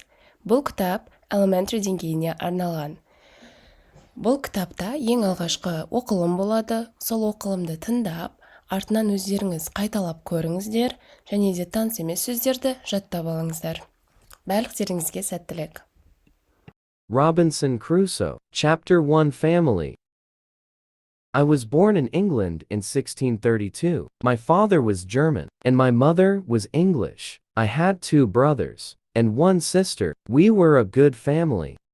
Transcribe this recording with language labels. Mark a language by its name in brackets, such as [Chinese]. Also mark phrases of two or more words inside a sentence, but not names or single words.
[Kazakh] Бұл кітап elementary деңгейіне арналған. Бұл кітапта ең алғашқы оқылым болады. Сол оқылымды тыңдап, артынан өздеріңіз қайталап көріңіздер, және де таныс емес сөздерді жаттап алыңыздар. Барлықтарыңызге сәттілік. [English] Robinson Crusoe, Chapter 1 Family. I was born in England in 1632. My father was German, and my mother was English. I had 2 brothers and 1 sister. We were a good family.